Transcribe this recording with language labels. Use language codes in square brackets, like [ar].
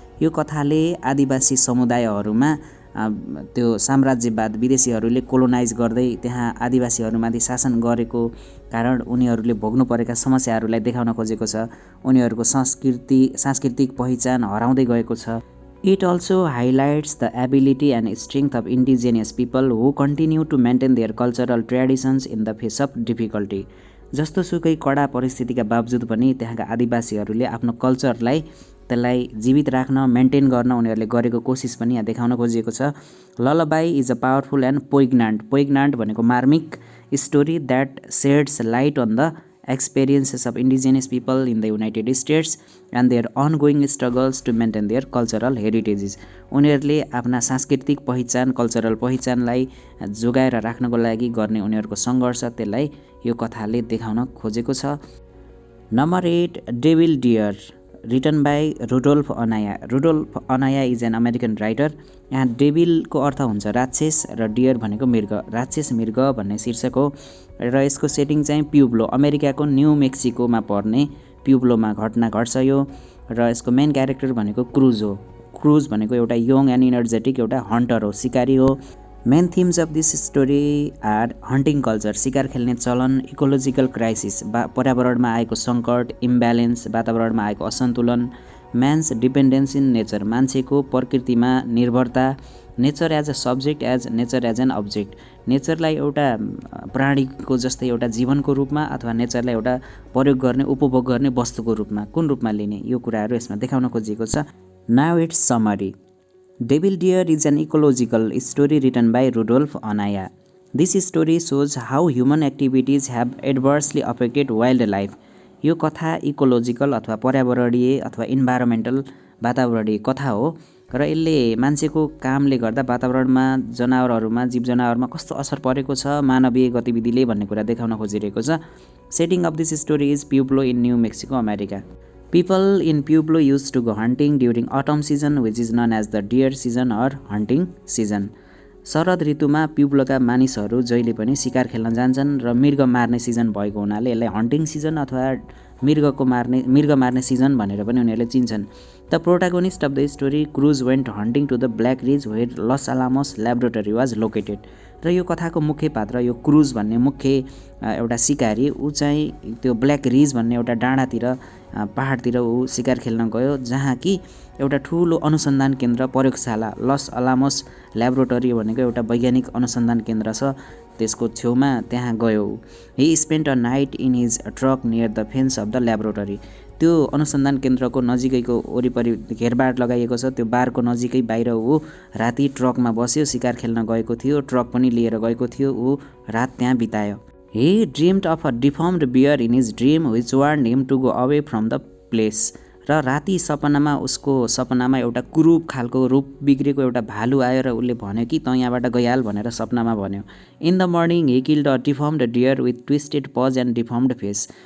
[ne] यो कथाले आदिवासी समुदायहरूमा त्यो साम्राज्यवाद विदेशीहरूले कोलोनाइज गर्दै त्यहाँ आदिवासीहरूमाथि शासन गरेको कारण उनीहरूले भोग्नु परेका समस्याहरूलाई देखाउन खोजेको छ। उनीहरूको सांस्कृतिक पहिचान हराउँदै गएको छ। [en] It also highlights the ability and strength of indigenous people who continue to maintain their cultural traditions in the face of difficulty. [ne] जस्तो सुकै कडा परिस्थितिका बावजुद पनि त्यहाँका आदिवासीहरूले आफ्नो कल्चरलाई त्यसलाई जीवित राख्न, मेन्टेन गर्न उनीहरूले गरेको कोसिस पनि यहाँ देखाउन खोजिएको छ। [en] lullaby is a powerful and poignant [ne] भनेको मार्मिक [en] Story that sheds light on the experiences of indigenous people in the United States and their ongoing struggles to maintain their cultural heritages. [ne] उनीहरूले आफ्ना सांस्कृतिक पहिचान, कल्चरल पहिचानलाई जोगाएर राख्नको लागि गर्ने उनीहरूको सङ्घर्ष, त्यसलाई यो कथाले देखाउन खोजेको छ। [en] Number 8, devil dear, written by Rudolf Anaya. Rudolf Anaya is an American writer. [ne] यहाँ डेभिलको अर्थ हुन्छ राक्षस र डियर भनेको मृग, राक्षस मृग भन्ने शीर्षक हो। र यसको सेटिङ चाहिँ प्युब्लो, अमेरिकाको न्यू मेक्सिकोमा पर्ने प्युब्लोमा घटना घट्छ यो। र यसको मेन क्यारेक्टर भनेको क्रुज हो। क्रुज भनेको एउटा यङ एन्ड इनर्जेटिक एउटा हन्टर हो, सिकारी हो। [en] main themes of this story are hunting culture, [ne] शिकार खेल्ने चलन, इकोलोजिकल क्राइसिस, पर्यावरणमा आएको सङ्कट, इम्ब्यालेन्स, वातावरणमा आएको असन्तुलन, म्यान्स डिपेन्डेन्स इन नेचर, मान्छेको प्रकृतिमा निर्भरता, [en] nature as a subject nature as an object, [ne] नेचरलाई एउटा प्राणीको जस्तै एउटा जीवनको रूपमा अथवा नेचरलाई एउटा प्रयोग गर्ने, उपभोग गर्ने वस्तुको रूपमा कुन रूपमा लिने, यो कुराहरू यसमा देखाउन खोजिएको छ। [en] Now it's summary. Devil dear is an ecological story written by Rudolf Anaya. This story shows how human activities have adversely affected wild life. [ne] यो कथा इकोलोजिकल अथवा पर्यावरणीय अथवा इन्भाइरोमेन्टल वातावरणीय कथा हो र यसले मान्छेको कामले गर्दा वातावरणमा जनावरहरूमा जीव जनावरमा कस्तो असर परेको छ मानवीय गतिविधिले भन्ने कुरा देखाउन खोजिरहेको छ। [en] Setting of this story is Pueblo in New Mexico America. People in Pueblo used to go hunting during autumn season, which is known as the deer season or hunting season. [ne] शरद ऋतुमा प्युब्लोका मानिसहरू जहिले पनि शिकार खेल्न जान्छन् र मृग मार्ने सिजन भएको हुनाले यसलाई हन्टिङ सिजन अथवा मृग मार्ने सिजन भनेर पनि उनीहरूले चिन्छन्। [en] The protagonist of the story Cruz went hunting to the Black Ridge where Los Alamos laboratory was located. [ne] र यो कथाको मुख्य पात्र यो क्रुज भन्ने मुख्य एउटा सिकारी ऊ चाहिँ त्यो ब्ल्याक रिज भन्ने एउटा डाँडातिर पहाडतिर ऊ शिकार खेल्न गयो, जहाँ कि एउटा ठुलो अनुसन्धान केन्द्र प्रयोगशाला लस अलामोस ल्याबोरेटरी भनेको एउटा वैज्ञानिक अनुसन्धान केन्द्र छ, त्यसको छेउमा त्यहाँ गयो। [en] He spent a night in his truck near the fence of the laboratory. [ne] त्यो अनुसन्धान केन्द्रको नजिकैको वरिपरि घेरबार लगाइएको छ, त्यो बारको नजिकै बाहिर ऊ राति ट्रकमा बस्यो, शिकार खेल्न गएको थियो, ट्रक पनि लिएर गएको थियो, ऊ रात त्यहाँ बितायो। [en] He dreamed of a deformed bear in his dream which warned him to go away from the place. [ne] र राति सपनामा उसको सपनामा एउटा कुरूप खालको रूप बिग्रेको एउटा भालु आयो र उसले भन्यो कि तँ यहाँबाट गइहाल भनेर सपनामा भन्यो। [en] In the morning he killed a deformed deer with twisted paws and deformed face.